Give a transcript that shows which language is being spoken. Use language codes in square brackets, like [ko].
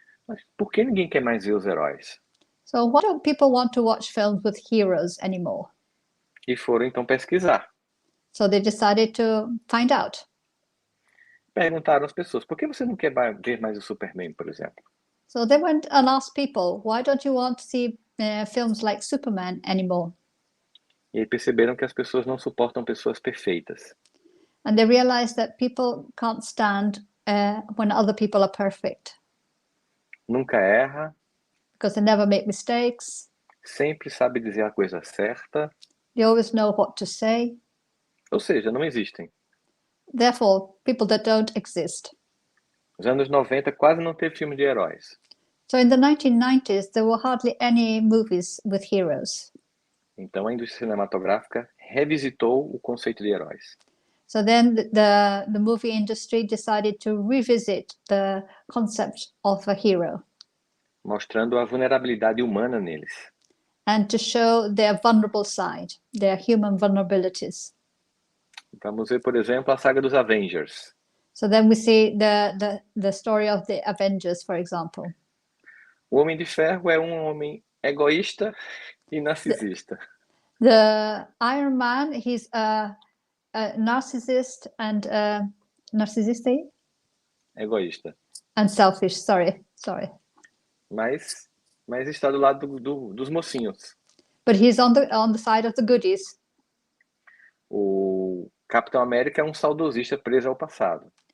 [pt] mas por que ninguém quer mais ver os heróis? [en] so why don't people want to watch films with heroes anymore? [pt] E foram então pesquisar. [en] So they decided to find out. [pt] Perguntaram às pessoas: por que você não quer ver mais o Superman, por exemplo? [en] So they went and asked people, why don't you want to see films like Superman anymore? [pt] E aí perceberam que as pessoas não suportam pessoas perfeitas. [en] And they realized that people can't stand when other people are perfect [pt] Nunca erra, [en] because they never make mistakes. [pt] sempre sabe dizer a coisa certa, [en] They always know what to say. [pt] ou seja, não existem. [en] Therefore, people that don't exist. [pt] Nos anos 90 quase não teve filme de heróis. [en] So in the 1990s, there were hardly any movies with heroes. [pt] Então a indústria cinematográfica revisitou o conceito de heróis. [en] So then the movie industry decided to revisit the concept of a hero [pt] Mostrando a vulnerabilidade humana neles. [en] and to show their vulnerable side, their human vulnerabilities. [pt] Vamos ver, por exemplo, a saga dos Avengers. [en] So then we see the story of the Avengers, for example. [pt] O Homem de Ferro é um homem egoísta e narcisista. [en] The Iron Man, he's a narcissist and narcissist [pt] Egoísta. [en] and selfish. Sorry. [pt] Mas está do lado dos mocinhos. [en] But he's on the side of the goodies. [pt] O Capitão América é um saudosista preso ao passado.